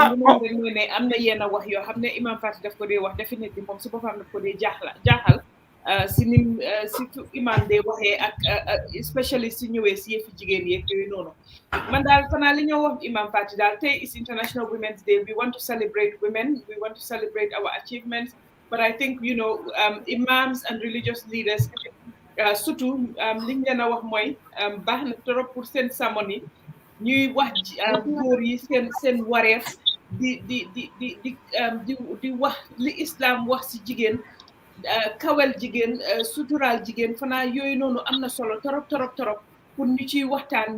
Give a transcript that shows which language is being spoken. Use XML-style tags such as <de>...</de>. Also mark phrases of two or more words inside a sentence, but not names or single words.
<wo>ni ne am na yenn wax yoo xam ne imam Fati daf ko dee wax définitivement moom su boppam daf ko dee jaaxal surtout imam day waxee ak especially su ñëwee si yëfi jigéen yeeg yooyu noonu man daal fanaa li ñoo wax imam Fati daal tey is International Women's Day.</wo> <en>We want to celebrate women, we want to celebrate our achievements, but I think imams and religious leaders surtout</en> <wo>liñ leen a wax mooy baax na</wo> <fr>trop pour</fr> <wo>seen sermon ñuy wax góor yi seen wareef di wax li islam wax si jigéen kawel jigéen suturaal jigéen fanaa yooyu noonu am na solo torop pour ñu ciy waxtaan</wo>